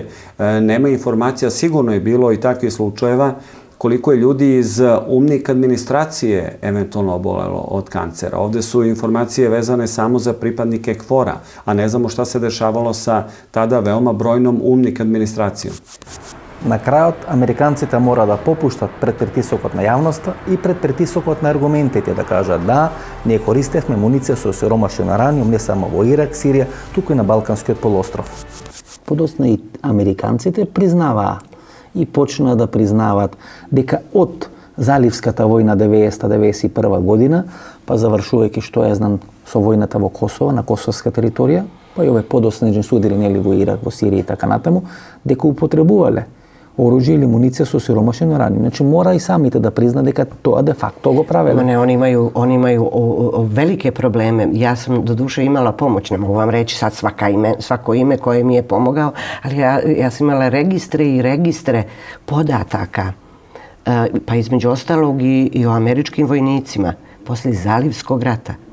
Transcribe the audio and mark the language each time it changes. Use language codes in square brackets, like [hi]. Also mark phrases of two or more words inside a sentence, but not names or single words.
[sr] Nema informacija, sigurno je bilo i takvih slučajeva, koliko je ljudi iz UNMIK administracije eventualno obolelo od kancera. Ovde su informacije vezane samo za pripadnike KFOR-a, a ne znamo šta se dešavalo sa tada veoma brojnom UNMIK administracijom. [mk] На крајот, американците мора да попуштат пред притисокот на јавноста и пред притисокот на аргументите, да кажат да, ние користевме муниција со сиромашен ураниум не само во Ирак, Сирија, туку и на Балканскиот полуостров. Подосна и американците признаваа и почнаа да признаваат дека од Заливската војна 90-91 година, па завршувајќи што ја знам со војната во Косово, на косовска територија, па и ове подоснежни судири нели во Ирак, во Сирија и така натаму, дека употребувале [sr] oružje ili municija sa osiromašenim uranijom. [mk] Znači mora i samite da prizna дека тоа [la] de facto [mk] го правеле. [bs] Ne, oni imaju velike probleme. Ja sam do duše imala pomoć, ne mogu vam reći sad svako ime koje mi je pomogao, ali ja sam imala registre i registre podataka, pa između ostalog i o američkim vojnicima poslije Zalivskog rata.